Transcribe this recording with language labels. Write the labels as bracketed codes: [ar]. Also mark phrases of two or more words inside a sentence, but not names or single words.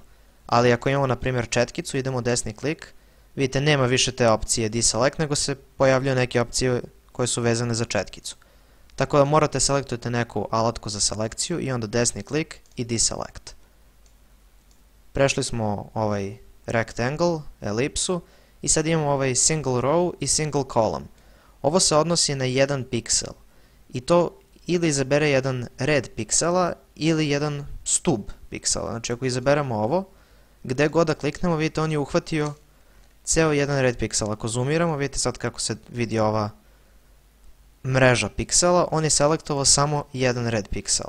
[sr] Ali ako imamo na primjer četkicu, idemo desni klik, vidite nema više te opcije deselect, nego se pojavljaju neke opcije koje su vezane za četkicu. Tako da morate selektujete neku alatku za selekciju i onda desni klik i deselect. Prešli smo ovaj rectangle, elipsu i sad imamo ovaj [en] single row [sr] i [en] single column. [sr] Ovo se odnosi na jedan piksel i to ili izabere jedan red piksela ili jedan stub piksela. Znači ako izaberemo ovo, gde god da kliknemo, vidite on je uhvatio ceo jedan red piksel. Ako zoomiramo, vidite sad kako se vidi ova mreža piksela, on je selektovao samo jedan red piksela.